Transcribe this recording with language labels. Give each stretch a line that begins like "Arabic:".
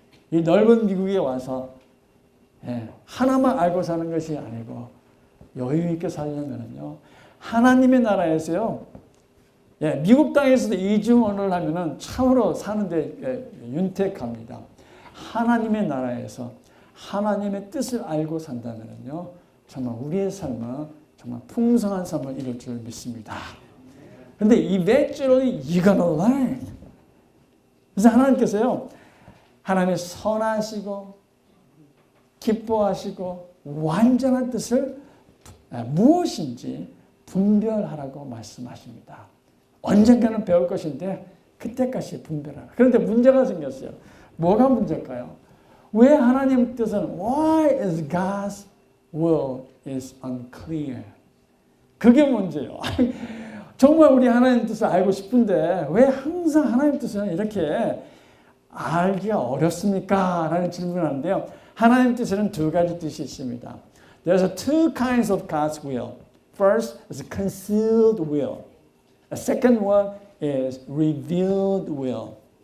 Korean: 이 넓은 미국에 와서 하나만 알고 사는 것이 아니고 여유 있게 살려면요 하나님의 나라에서요 미국 땅에서도 이중언어를 하면은 참으로 사는데 윤택합니다. 하나님의 나라에서 하나님의 뜻을 알고 산다면요 정말 우리의 삶은 정말 풍성한 삶을 이룰 줄 믿습니다. 그런데
English: eventually you're gonna learn.
Korean: 그래서 하나님께서요 하나님의 선하시고 기뻐하시고 완전한 뜻을 무엇인지 분별하라고 말씀하십니다. 언젠가는 배울 것인데 그때까지 분별하라. 그런데 문제가 생겼어요. 뭐가 문제일까요? 왜 하나님 뜻은
English: Why is God's will is unclear?
Korean: 그게 문제예요. 정말 우리 하나님 뜻을 알고 싶은데 왜 항상 하나님 뜻은 이렇게 알기가 어렵습니까? 라는 질문을 하는데요. 하나님 뜻에는 두 가지 뜻이 있습니다.
English: There's two kinds of God's will. First is concealed will. The second one is revealed will.